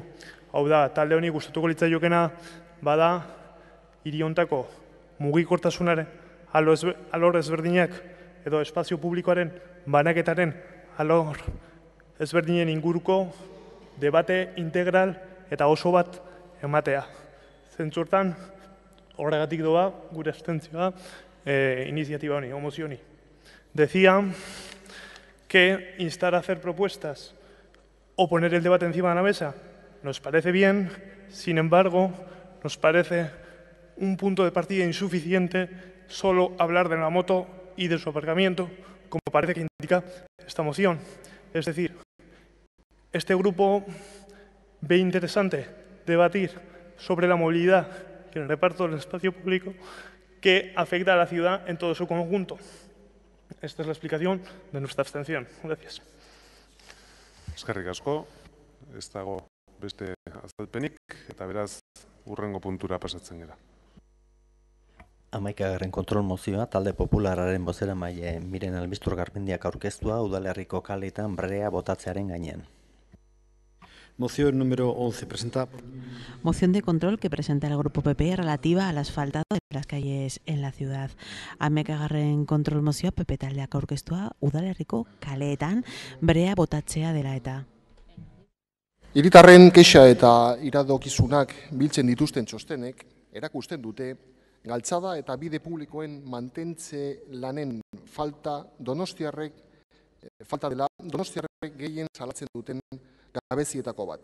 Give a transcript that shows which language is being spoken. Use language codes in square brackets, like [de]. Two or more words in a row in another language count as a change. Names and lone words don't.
[eu] Hau da, talde honi gustatuko litzaiokena bada hiri hontako mugikortasunaren alor ezberdinak edo espazio publikoaren banaketaren alor ezberdinen inguruko debate integral eta oso bat ematea. Zentzurtan, horregatik doa gure abstentzioa iniziatiba honi, o mozio honi. [es] Decía que instar a hacer propuestas o poner el debate encima de la mesa nos parece bien, Sin embargo, nos parece un punto de partida insuficiente solo hablar de la moto y de su aparcamiento, como parece que indica esta moción. Es decir, este grupo ve interesante debatir sobre la movilidad y el reparto del espacio público que afecta a la ciudad en todo su conjunto. Esta es la explicación de nuestra abstención. Gracias. [eu] Eskerrik asko, ez dago beste azalpenik, eta beraz hurrengo puntura pasatzen gara. 11. kontrol mozioa talde popularraren bozeramaile Miren Albistur Garmendiak aurkeztua udalerriko kaleetan brea botatzearen gainean. [es] Moción número 11, presenta. Moción de control que presenta el Grupo PP relativa al asfaltado de las calles en la ciudad. [eu] 11. kontrol mozioa PP taldeak aurkeztua udalerriko kaleetan brea botatzea dela eta. Hiritarren kexa eta iradokizunak biltzen dituzten txostenek erakusten dute galtzada eta bide publikoen mantentze lanen falta donostiarrek gehien salatzen duten gabezietako bat.